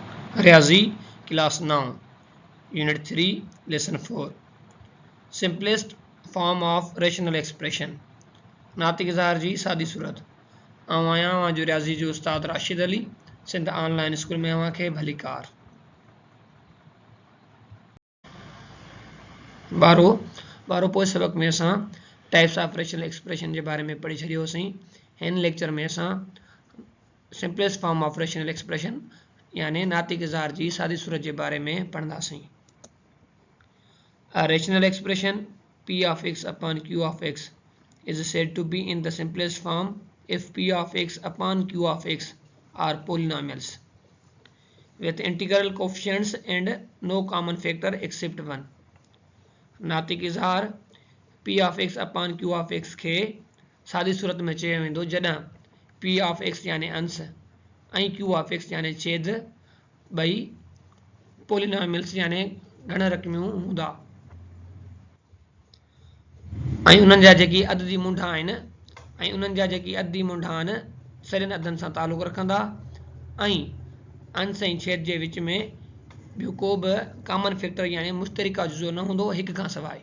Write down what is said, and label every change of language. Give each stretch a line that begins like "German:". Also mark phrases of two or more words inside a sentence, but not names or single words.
Sindhi: रियाजी क्लास 9 यूनिट 3 लेसन 4
English: simplest form of rational expression
Sindhi: नातिक इज़हार जी सादी सूरत आहियां जो रियाजी जो उस्ताद राशिद अली सिंध ऑनलाइन स्कूल में अव्हांखे भली कार ॿारो पोइ सबक में असां
English: types of rational expression
Urdu: کے بارے میں
Sindhi: पढ़ी छॾियोसीं। हिन लेक्चर में असां
English: simplest form of rational expression
Sindhi: यानी नातिक इज़हार जी सादी सूरत
Urdu: کے بارے میں
Sindhi: पढ़ंदासीं।
English: A rational expression p of x upon q of x is said to be in the simplest form if p of x upon q of x are polynomials with integral coefficients and no common factor except one.
Sindhi: नातिक इज़हार
English: p of x upon q of x
Sindhi: के सादी सूरत में चयो वेंदो जॾहिं
English: p of x
Sindhi: यानी अंश ऐं
English: q of x
Sindhi: यानी छेद ॿई पोलिनोमियल्स यानी घण रक़मियूं हूंदा ऐं उन्हनि जा जेकी अददी मुंडा आहिनि ऐं उन्हनि जा जेकी अददी मुंडा आहिनि सरियनि अदनि सां तालुक़ रखंदा ऐं अंश ऐं छेद जे विच में ॿियो को बि
English: common factor
Sindhi: यानी मुश्तरिका जुज़ो न हूंदो हिक खां सवाइ।